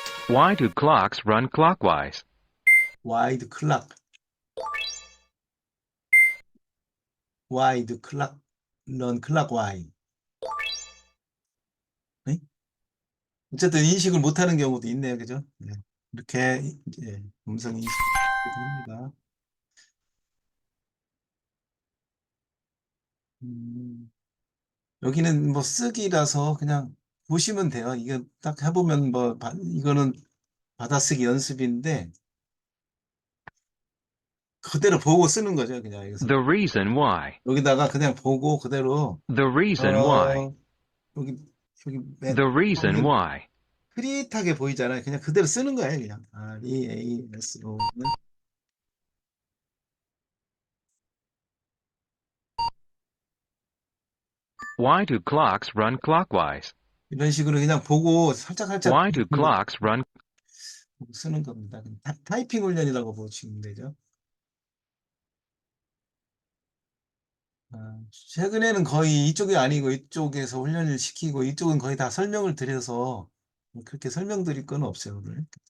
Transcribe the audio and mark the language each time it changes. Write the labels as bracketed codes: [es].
[en] Why do clocks run clockwise? Why the clock? Why the clock run clockwise? [ko] 네? 어쨌든 인식을 못하는 경우도 있네요, 그죠? 네. 이렇게 이제 음성 인식이 됩니다. 여기는 뭐 쓰기라서 그냥 보시면 돼요. 이거 딱 해보면 뭐 이거는 받아쓰기 연습인데 그대로 보고 쓰는 거죠, 그냥 여기서. [en] The reason why. [ko] 여기다가 그냥 보고 그대로 [en] The reason why. [ko] 여기 [en] The reason why. [ko] 흐릿하게 보이잖아요. 그냥 그대로 쓰는 거예요, 그냥. [en] REASO. Why do clocks run clockwise? [ko] 이런 식으로 그냥 보고 살짝 [en] Why do clocks run? [ko] 쓰는 겁니다. 타이핑 훈련이라고 보시면 되죠. 최근에는 거의 이쪽이 아니고 이쪽에서 훈련을 시키고 이쪽은 거의 다 설명을 드려서 그렇게 설명드릴 건 없어요, 오늘.